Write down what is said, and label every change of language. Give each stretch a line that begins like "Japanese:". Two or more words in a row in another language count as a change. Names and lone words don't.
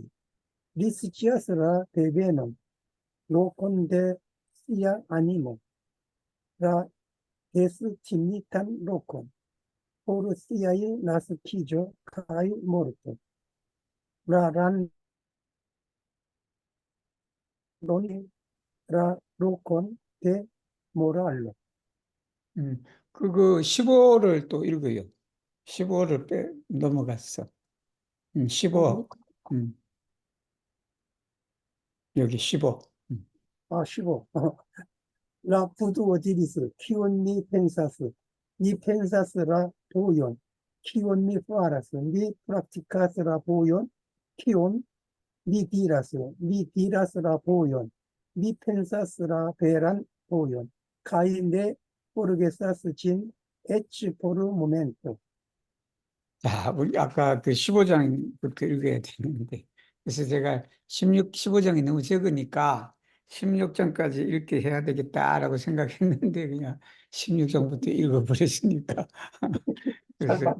Esperanto: Li scias la devenon, lokon de sia animo, la destinitan lokon por siaj naskiĝo kaj morto. La landon, la lokon de moralo.
Korean: 그거 15를 또 읽어요. 15를 넘어갔어. 15. 음, 여기 15. 아, 15.
Esperanto: La putuo diris, kion mi pensas? Mi pensas la vojon. Kion mi faras? Mi praktikas la vojon. Kion mi diras? Mi diras la vojon. Mi pensas la veran vojon. Kaj ne forgesas ĝin eĉ por momento.
Korean: 자, 우리 아까 그 15장부터 읽어야 되는데. 그래서 제가 15장이 너무 적으니까 16장까지 읽게 해야 되겠다라고 생각했는데 그냥 16장부터 읽어버렸으니까. 잘 그래서